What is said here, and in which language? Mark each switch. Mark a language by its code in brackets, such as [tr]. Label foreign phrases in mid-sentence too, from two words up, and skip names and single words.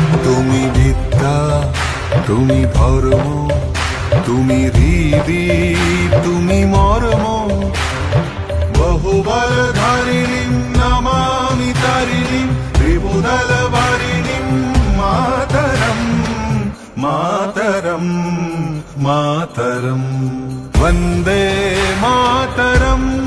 [bn] তুমি বিদ্যা, তুমি ধর্ম, তুমি হৃদি, তুমি মর্ম। [sa] बहुबलधारिणीं नमामि तारिणीं त्रिभुदलवारिणीं मातरं मातरं मातरं वन्दे मातरं।